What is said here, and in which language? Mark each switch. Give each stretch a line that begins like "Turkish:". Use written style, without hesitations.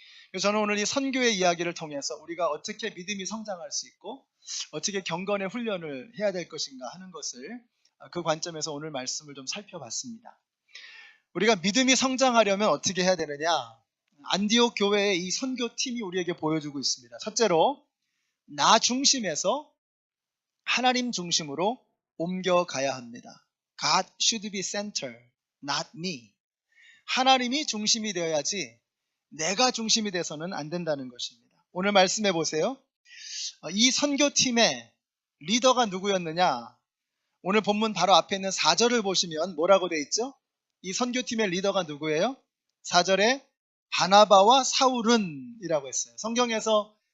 Korean: 그래서 저는 오늘 이 선교의 이야기를 통해서 우리가 어떻게 믿음이 성장할 수 있고 어떻게 경건의 훈련을 해야 될 것인가 하는 것을 그 관점에서 오늘 말씀을 좀 살펴봤습니다. 우리가 믿음이 성장하려면 어떻게 해야 되느냐? 안디옥 교회의 이 선교팀이 우리에게 보여주고 있습니다. 첫째로 나 중심에서 하나님 중심으로 옮겨가야 합니다.
English: God should be center, not me.
Korean: 하나님이 중심이 되어야지 내가 중심이 돼서는 안 된다는 것입니다. 오늘 말씀해 보세요. 이 선교팀의 리더가 누구였느냐? 오늘 본문 바로 앞에 있는 4절을 보시면 뭐라고 돼 있죠? 이 선교팀의 리더가 누구예요? 4절에 바나바와 사울은 이라고 했어요. 성경에서